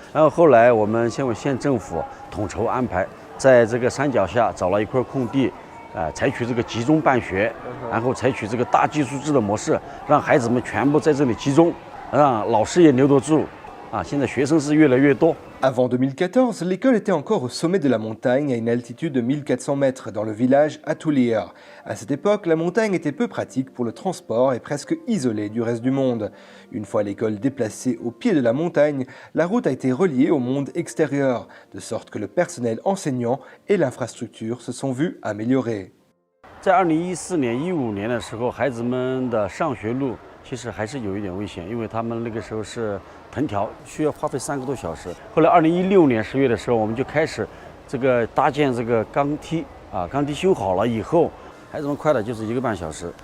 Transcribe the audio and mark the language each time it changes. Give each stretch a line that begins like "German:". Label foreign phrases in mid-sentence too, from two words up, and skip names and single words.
Chinese: 然后后来我们县政府统筹安排，在这个山脚下找了一块空地。采取这个集中办学，然后采取这个大寄宿制的模式，让孩子们全部在这里集中，让老师也留得住。现在学生是越来越多。
French: Avant 2014, l'école était encore au sommet de la montagne à une altitude de 1400 mètres dans le village Atulir. À cette époque, la montagne était peu pratique pour le transport et presque isolée du reste du monde. Une fois l'école déplacée au pied de la montagne, la route a été reliée au monde extérieur, de sorte que le personnel enseignant et l'infrastructure se sont vus améliorés.
Chinese: 在2014年、15年的时候，孩子们的上学路其实还是有一点危险，因为他们那个时候是藤条，需要花费3个多小时。后来2016年10月的时候，我们就开始这个搭建这个钢梯钢梯修好了以后，孩子们快的就是1个半小时。